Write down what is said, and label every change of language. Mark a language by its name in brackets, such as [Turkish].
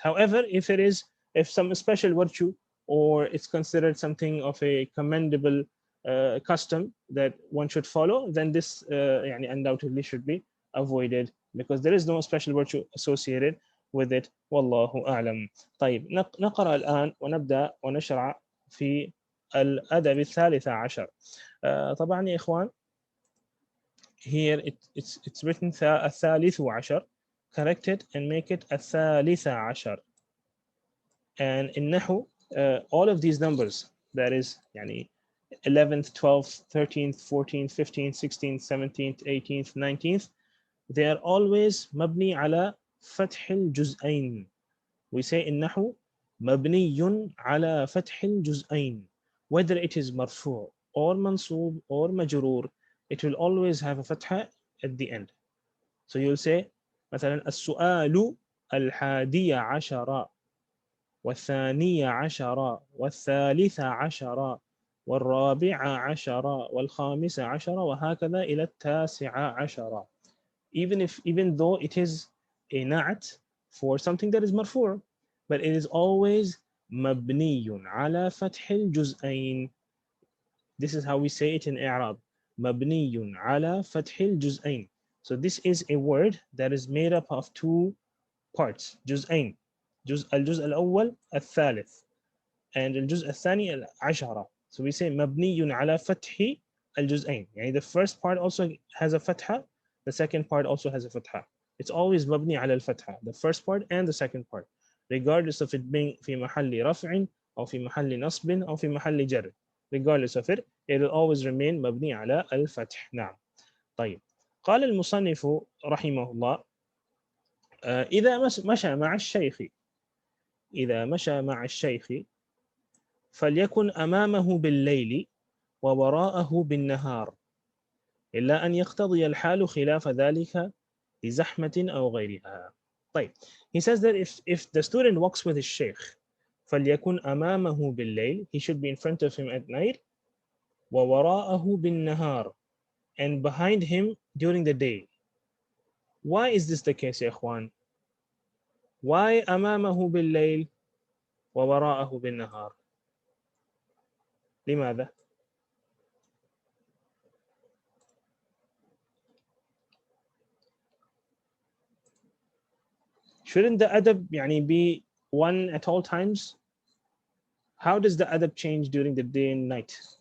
[English] However, if some special virtue, or it's considered something of a commendable custom that one should follow, then this undoubtedly should be avoided, because there is no special virtue associated with it. [Arabic] والله أعلم. طيب نقرأ الآن ونبدأ ونشرع في الأدب الثالث عشر. طبعا يا إخوان, [English] here it's written [Arabic] الثالث عشر. [English] Correct it and make it [Arabic] الثالث عشر. [English] And in Nahu, all of these numbers, that is 11th, 12th, 13th, 14th, 15th, 16th, 17th, 18th, 19th, they are always [Arabic] مبني على فتح الجزئين. [English] We say in Nahu [Arabic] مبني على فتح الجزئين. [English] Whether it is marfu' or mansub or majrur, it will always have a fatha at the end. So you'll say [Arabic] مثلا السؤال الحادي عشر والثاني عشر والثالث عشر والرابع عشر والخامس عشر وهكذا إلى التاسع عشر. [English] Even though it is a na'at for something that is marfu', but it is always [Arabic] مبني على فتح الجزئين. [English] This is how we say it in i'rab. [Arabic] مبني على فتح الجزئين. [English] So this is a word that is made up of two parts. [Arabic] جزئين. الجزء الأول الثالث and الجزء الثاني العشرة. [English] So we say [Arabic] مبني على فتح الجزئين. [English] يعني the first part also has a fatha, the second part also has a fatha. It's always [Arabic] مبني على الفتحة, [English] the first part and the second part, regardless of it being [Arabic] في محل رفع أو في محل نصب أو في محل جر. [English] Regardless of it, it will always remain [Arabic] مبني على الفتح. نعم. طيب. قال المصنف رحمه الله إذا مشى مع الشيخ إذا مشى مع الشيخ فليكن أمامه بالليل ووراءه بالنهار إلا أن يقتضي الحال خلاف ذلك لزحمة أو غيرها. طيب. [English] He says that if the student walks with his sheikh [Arabic] فليكن أمامه بالليل, [English] he should be in front of him at night, [Arabic] ووراءه بالنهار, [English] and behind him during the day. Why is this the case يا إخوان? Why [Arabic] أمامه بالليل ووراءه بالنهار? لماذا؟ [English] Shouldn't the adab يعني be one at all times? How does the adab change during the day and night?